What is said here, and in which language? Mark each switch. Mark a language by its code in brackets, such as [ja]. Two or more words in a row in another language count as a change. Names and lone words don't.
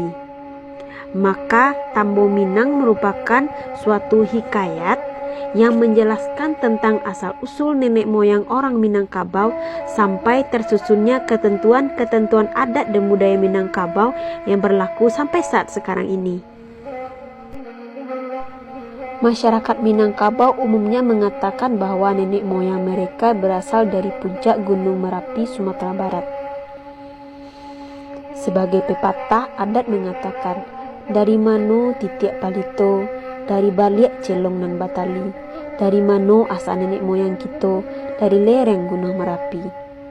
[id] Maka, Tambo Minang merupakan suatu hikayat yang menjelaskan tentang asal-usul nenek moyang orang Minangkabau sampai tersusunnya ketentuan-ketentuan adat dan budaya Minangkabau yang berlaku sampai saat sekarang ini. Masyarakat Minangkabau umumnya mengatakan bahwa nenek moyang mereka berasal dari puncak Gunung Merapi, Sumatera Barat. Sebagai pepatah adat mengatakan, [min] dari mano titiak palito, dari baliak celong nan batali, dari mano asal nenek moyang kita, dari lereng Gunung Merapi.